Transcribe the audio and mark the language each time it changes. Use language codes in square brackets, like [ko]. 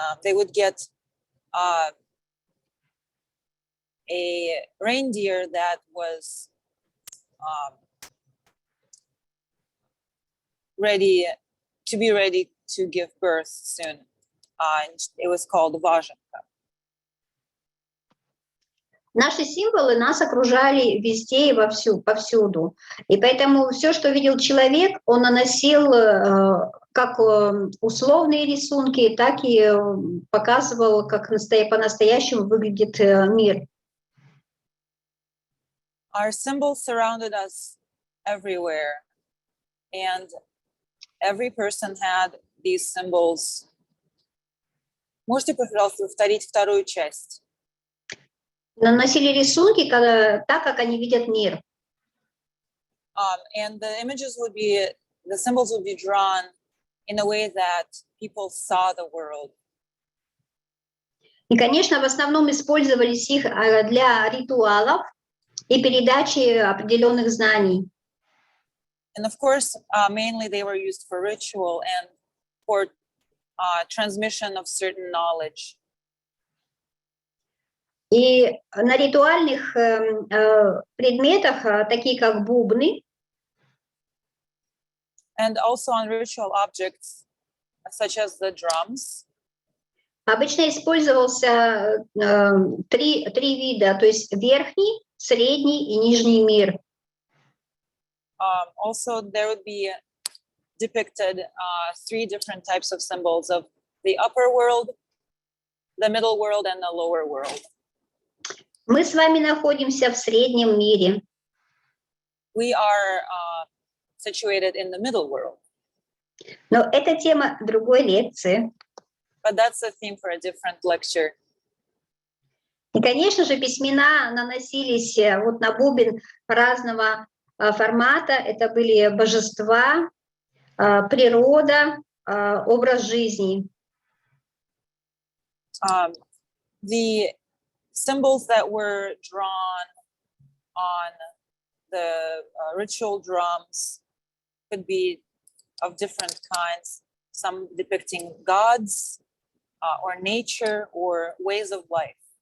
[en] They would get a reindeer that was ready to give birth soon. And it was called Важенка. [ru] Наши символы нас окружали везде и повсюду. И поэтому все, что видел человек, он наносил как условные рисунки, так и показывал, как по-настоящему выглядит мир. [en] Our symbols surrounded us everywhere, and every person had these symbols. [ru] Можете, пожалуйста, повторить вторую часть? Наносили рисунки так, как они видят мир. [en] And the symbols would be drawn in a way that people saw the world. [ru] И, конечно, в основном использовались их для ритуалов и передачи определенных знаний. [en] And of course, mainly they were used for ritual and for transmission of certain knowledge. [ru] И на ритуальных предметах, такие как бубны, [en] and also on ritual objects, such as the drums, [ru] обычно использовался три вида, то есть верхний, средний и нижний мир. [en] Also, there would be depicted 3 different types of symbols of the upper world, the middle world, and the lower world. [ru] Мы с вами находимся в среднем мире. [en] We are situated in the middle world. [ru] Но это тема другой лекции. [en] But that's a theme for a different lecture. [ru] И, конечно же, письмена наносились вот на бубен разного формата. Это были божества, природа, образ жизни. [en] The symbols that were drawn on the ritual drums could be of different kinds, some depicting gods, or nature or ways of life.